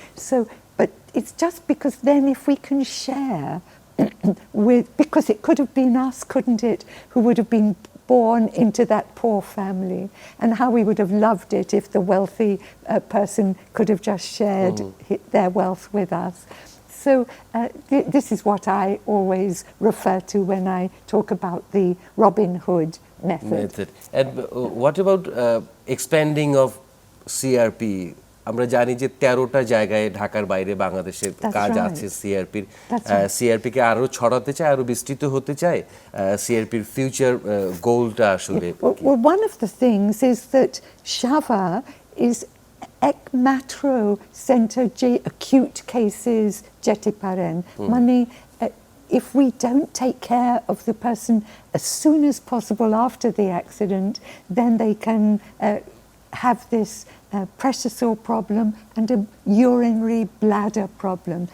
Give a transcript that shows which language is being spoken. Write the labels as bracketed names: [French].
[English] So, but it's just because then if we can share because it could have been us, couldn't it, who would have been born into that poor family, and how we would have loved it if the wealthy person could have just shared their wealth with us. So this is what I always refer to when I talk about the Robin Hood method. And what about expanding of CRP? [Bangla] আমরা জানি যে 13টা জায়গায় ঢাকার বাইরে বাংলাদেশের কাজ আছে সিআরপির। সিআরপিকে আরো ছড়াতে চায়, আরো বিস্তৃত হতে চায়। সিআরপির ফিউচার গোলটা আসলে [English] Well, one of the things is that Shava is একমাত্র center যে acute cases [Bangla] যেতে পারেন, মানে [English] if we don't take care of the person as soon as possible after the accident, then they can have this pressure sore problem and a urinary bladder problem.